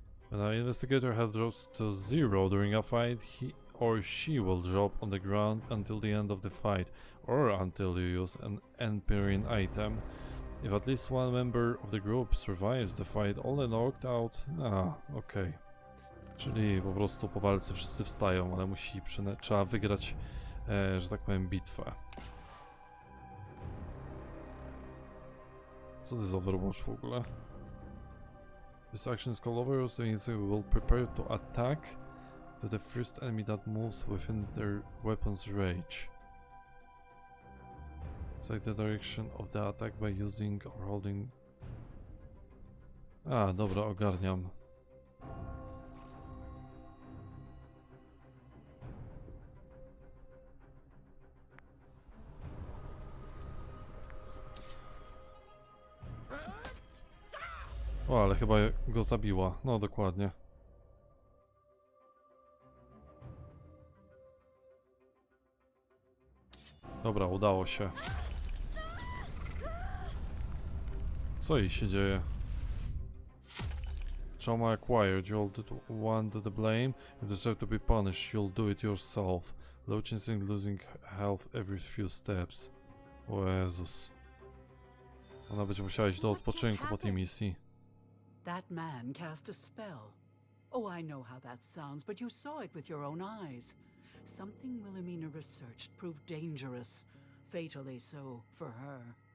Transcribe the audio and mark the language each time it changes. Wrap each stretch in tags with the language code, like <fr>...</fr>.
<en>When an investigator health drops to 0 during a fight, he or she will drop on the ground until the end of the fight, or until you use an empyrean item. If at least one member of the group survives the fight, all the knocked out... okej.</en> <pl>Czyli po prostu po walce wszyscy wstają, ale trzeba wygrać, że tak powiem, bitwę. Co to jest Overwatch w ogóle?</pl> <en>This action is called Overwatch, so we will prepare to attack to the first enemy that moves within their weapon's range. Select the direction of the attack by using or holding...</en> <pl>Dobra, ogarniam. O, ale chyba go zabiła. No, dokładnie. Dobra, udało się. Co jej się dzieje?</pl> <en>Trauma acquired. You'll want the blame. You deserve to be punished. You'll do it yourself. Low chance in losing health every few steps.</en> <pl>O Jezus. Ona będzie musiała iść do odpoczynku po tej misji.</pl> <en>That man cast a spell. Oh, I know how that sounds, but you saw it with your own eyes. Something Wilhelmina researched proved dangerous, fatally so for her.</en>